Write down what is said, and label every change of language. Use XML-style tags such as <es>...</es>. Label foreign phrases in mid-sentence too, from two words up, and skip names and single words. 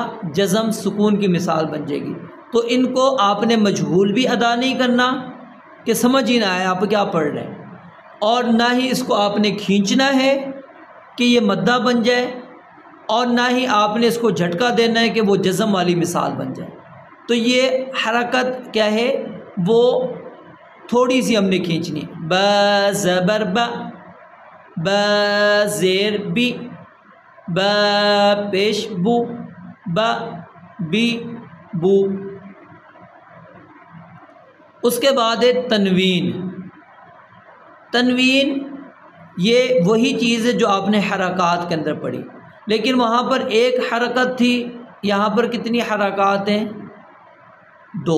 <ur>جزم سکون کی مثال بن جائے گی۔ تو ان کو آپ نے مجہول بھی ادا نہیں کرنا کہ سمجھ ہی نہ آئے آپ کیا پڑھ رہے ہیں، اور نہ ہی اس کو آپ نے کھینچنا ہے کہ یہ مدہ بن جائے، اور نہ ہی آپ نے اس کو جھٹکا دینا ہے کہ وہ جزم والی مثال بن جائے۔ تو یہ حرکت کیا ہے وہ تھوڑی سی ہم نے کھینچنی۔ با زبر با، با زیر بی، با پیش بو، با بی بو۔ اس کے بعد ہے تنوین۔ تنوین یہ وہی چیز ہے جو آپ نے حرکات کے اندر پڑھی، لیکن وہاں پر ایک حرکت تھی، یہاں پر کتنی حرکات ہیں؟ 2۔</ur>